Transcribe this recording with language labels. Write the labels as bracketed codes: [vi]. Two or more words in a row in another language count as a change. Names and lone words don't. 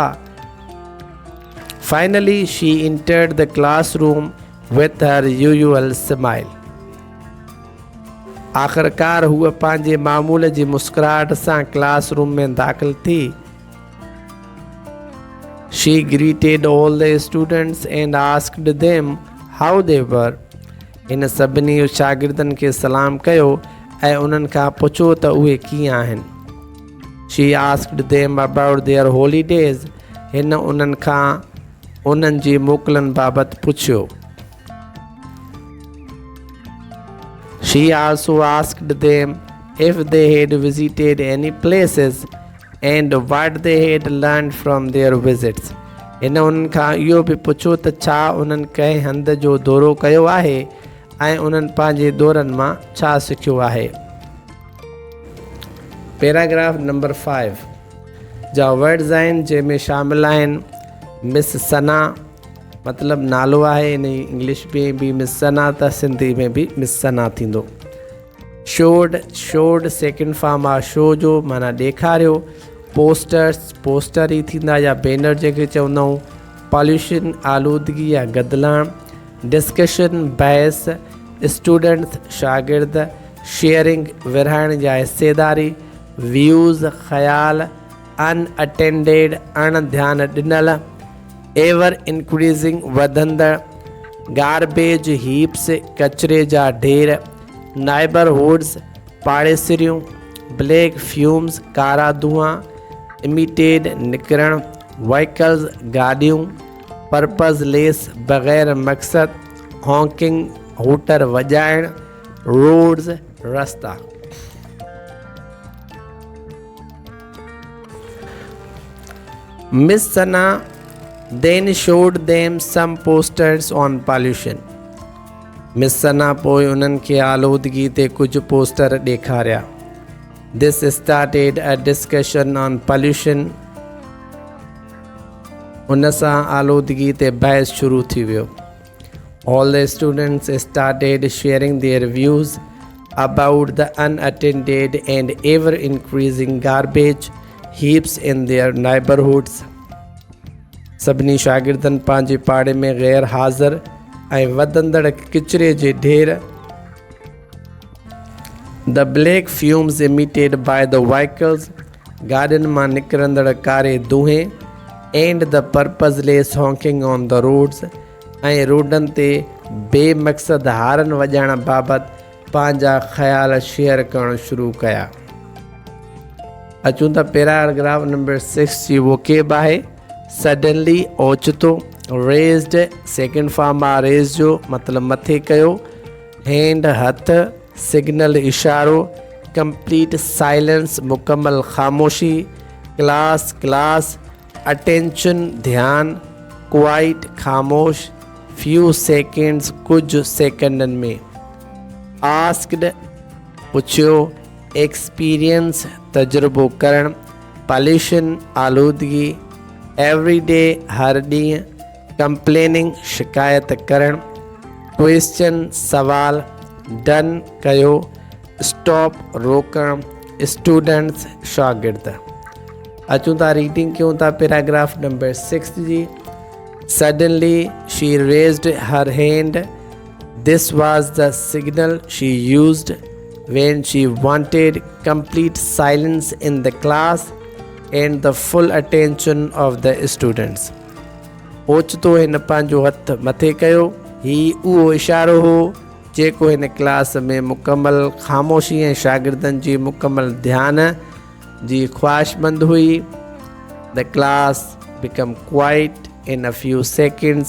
[en] Finally, she entered the classroom with her usual smile. [sd] आख़िरकार हूअ पंहिंजे मामूल जी मुस्कुराहट सां क्लासरूम में दाख़िल थी. [en] She greeted all the students and asked them how they were. [sd] हिन सभिनी शागिर्दनि खे सलाम कयो ऐं उन्हनि खां पुछो त उहे कीअं आहिनि. [en] She asked them about their holidays. [sd] हिन उन्हनि खां उन्हनि जी मोकलनि बाबति पुछियो. [en] She also asked them if they had visited any places and what they had learned from their visits. [sd] हिन उन्हनि खां इहो बि पुछो त छा उन्हनि कंहिं हंध जो दौरो कयो आहे ऐं उन्हनि पंहिंजे दौरनि मां छा सिखियो आहे. पैराग्राफ नंबर 5 जा वर्ड्स आहिनि जंहिंमें शामिल आहिनि. मिस सना मतिलबु नालो आहे. इन इंग्लिश में बि मिस सना त सिंधी में बि मिस सना थींदो. [en] showed second form [sd] आहे शो जो माना ॾेखारियो. पोस्टर ई थींदा या बैनर जंहिंखे चवंदा आहियूं. पॉल्यूशन आलूदगी या गदलाण. डिस्कशन बहस. स्टूडेंट्स शागिर्द. शेयरिंग विरहाइण या हिसेदारी. व्यूज़ ख़्याल. अनअटेंडेड अणध्यानु ॾिनल. [en] ever increasing [sd] वधंदड़. [en] garbage heaps [sd] कचिरे जा ढेर. नाइबरहुड्स पाड़ेसिरियूं. [en] black fumes [sd] कारा धुआं. इमिटेड निकिरणु. व्हीकल्स गाॾियूं. पर्पज़लेस बग़ैर मक़सद, हॉकिंग हूटर वॼाइण, रोड्स रस्ता। [en] Miss Sana then showed them some posters on pollution. [sd] मिस सना पोइ उन्हनि खे आलूदगी ते कुझु पोस्टर ॾेखारिया। [en] This started a discussion on pollution. [sd] उन सां आलूदगी ते बहस शुरू थी वियो। [en] All the students started sharing their views about the unattended and ever increasing garbage heaps in their neighborhoods. [sd] सभिनी शागिर्दनि पंहिंजे पाड़े में गैर हाज़िर ऐं वधंदड़ किचिरे जे ढेर, [en] the black fumes emitted by the vehicles, [sd] गाॾियुनि मां निकिरंदड़ कारे दूंहें, [en] and the purposeless honking on the roads, [sd] ऐं रोडनि ते बेमक़सद हारन वॼाइण बाबति पंहिंजा ख़्याल शेयर करणु शुरू कया। अचूं था पैराग्राफ नंबर 6 जी वोकेब आहे। सडनली ओचितो, [en] raised second form [sd] आहे रेज़ जो मतिलबु मथे कयो, हैंड हथ, सिग्नल इशारो, [en] complete silence [sd] मुकमल ख़ामोशी, [en] class class, attention [sd] ध्यान, क्वाइट ख़ामोश, [en] few seconds [sd] कुझु सेकंडनि में, आस्क्ड पुछियो, एक्सपीरियंस तजुर्बो करणु, पॉल्यूशन आलूदगी, [en] every day [sd] हर ॾींहुं, कंप्लेनिंग शिकायत करणु, क्वेश्चन सवाल, डन कयो, स्टॉप रोकणु, स्टूडेंट्स शागिर्द। अचूं था रीडिंग कयूं था पैराग्राफ नंबर 6 जी। [en] suddenly she raised her hand, this was the signal she used when she wanted complete silence in the class and the full attention of the students. [sd] ओचितो हिन पंहिंजो हथ मथे कयो, ही उहो इशारो हो जेको हिन क्लास में मुकमल ख़ामोशी ऐं शागिर्दनि जी मुकमल ध्यान जी ख़्वाहिशमंद हुई। [en] The class became quiet in a few seconds.